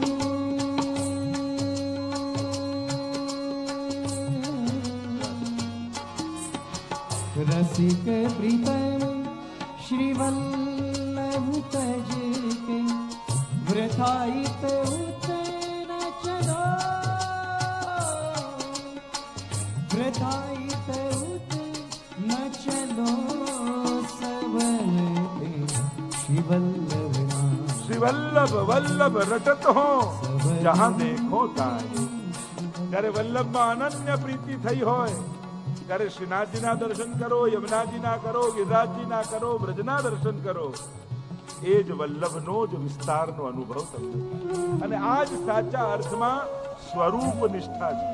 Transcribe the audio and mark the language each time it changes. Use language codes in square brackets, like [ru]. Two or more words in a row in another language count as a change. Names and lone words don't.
[bra] रसिक प्रीतम श्री वल्लभ तज के, वृथायित उतन चलो, वृथायित उतन चलो सबन पे श्री वल्लभ नाम. श्री वल्लभ वल्लभ रटत हो जहां देखो ताए. [gu] જ્યારે વલ્લભમાં અનન્ય પ્રીતિ થઈ હોય ત્યારે શ્રીનાથજીના દર્શન કરો, યમુનાજીના કરો, ગિરિરાજજીના કરો, બ્રજના દર્શન કરો. એ જ વલ્લભનો જ વિસ્તારનો અનુભવ તમને થાય. અને આ જ સાચા અર્થમાં સ્વરૂપ નિષ્ઠા છે.